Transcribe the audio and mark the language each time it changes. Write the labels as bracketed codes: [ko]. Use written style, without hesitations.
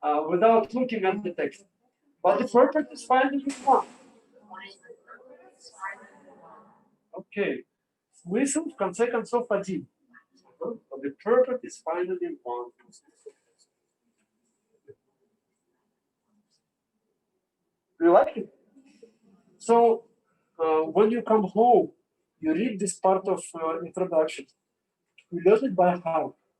[en] Without looking at the text. But the purpose is finally one. Okay. [ru] Смысл в конце концов один. [en] But the purpose is finally one. You like it? So when you come home, you read this part of introduction. You learn it by heart.